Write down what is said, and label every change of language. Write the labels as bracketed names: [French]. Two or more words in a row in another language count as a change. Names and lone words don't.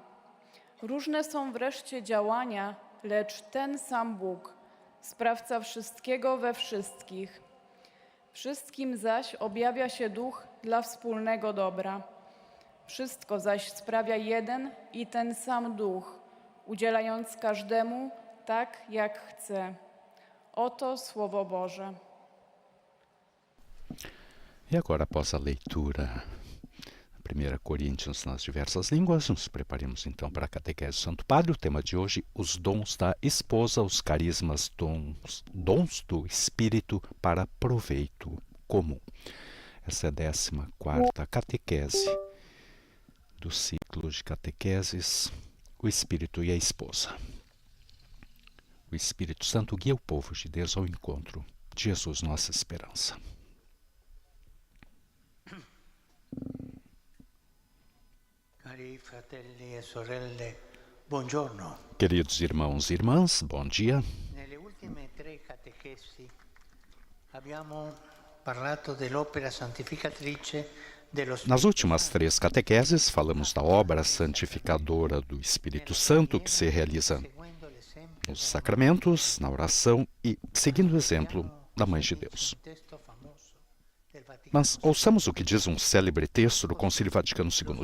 [Polish] Różne są wreszcie działania, lecz ten sam Bóg, sprawca wszystkiego we wszystkich. Wszystkim zaś objawia się Duch dla wspólnego dobra. Wszystko zaś sprawia jeden i ten sam Duch, udzielając każdemu tak, jak chce. Oto Słowo Boże. [Portuguese] E agora, após a leitura 1 Coríntios nas diversas línguas, nos preparemos então para a catequese do Santo Padre. O tema de hoje, os dons da esposa, os carismas, dons do Espírito para proveito comum. Essa é a 14ª catequese do ciclo de catequeses, o Espírito e a esposa. O Espírito Santo guia o povo de Deus ao encontro de Jesus, nossa esperança. [Italian] Cari fratelli e sorelle, buongiorno. [Portuguese] Queridos irmãos e irmãs, bom dia. [Italian] Nelle ultime 3 catechesi abbiamo parlato dell'opera santificatrice dello Spirito. [Portuguese] Nas últimas 3 catequeses, falamos da obra santificadora do Espírito Santo que se realiza nos sacramentos, na oração e seguindo o exemplo da Mãe de Deus. Mas ouçamos o que diz um célebre texto do Concílio Vaticano II.